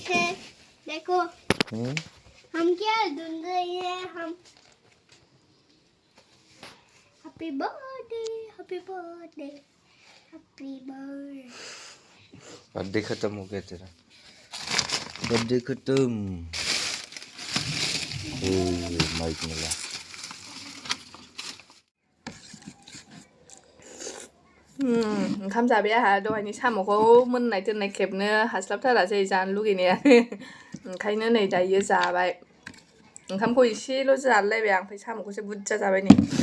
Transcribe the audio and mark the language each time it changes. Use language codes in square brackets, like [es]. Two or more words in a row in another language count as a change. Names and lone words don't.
[hi] देखो हम क्या ढूंढ रहे हैं हम [en] happy birthday [hi] बर्थडे खत्म हो गया तेरा बर्थडे खत्म माइक मिला [brx] ओंखाम जाबाय आंहा दहायनि साम'खौ मोननाय दोननाय खेबनो हास्लाबथारासै जानो लुगैनाया ओंखायनो नै दायो जाबाय ओंखामखौ एसेल' जालायबाय आं ओमफ्राय साम'खौसो बुरजा जाबाय नै